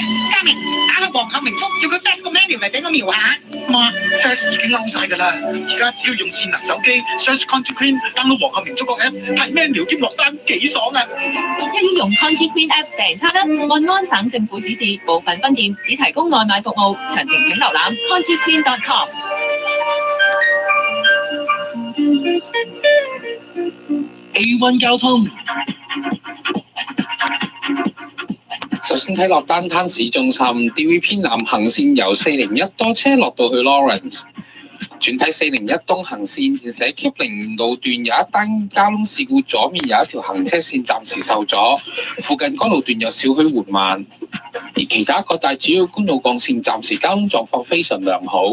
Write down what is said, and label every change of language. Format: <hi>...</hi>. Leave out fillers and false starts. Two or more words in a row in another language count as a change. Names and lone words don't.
<yue>嘉明，打開皇后明燭，叫佢 test 個 menu 嚟俾我瞄下。媽 test 已經勾晒㗎啦，而家只要用智能手機 search Country Queen，download 皇后明燭個 app，睇 menu 兼落單，幾爽啊！一於用 Country Queen app 訂餐啦，按安省政府指示，部分分店只提供外賣服務，詳情請瀏覽 countryqueen.com。 A1 交通。首先睇落單灘市中心 DV 偏南行線由401多車落到去 Lawrence， 轉睇401東行線現時喺 Kipling 路段有一單交通事故，左面有一條行車線暫時受阻，附近該路段有少許緩慢，而其他各大主要公路幹線暫時交通狀況非常良好。</yue>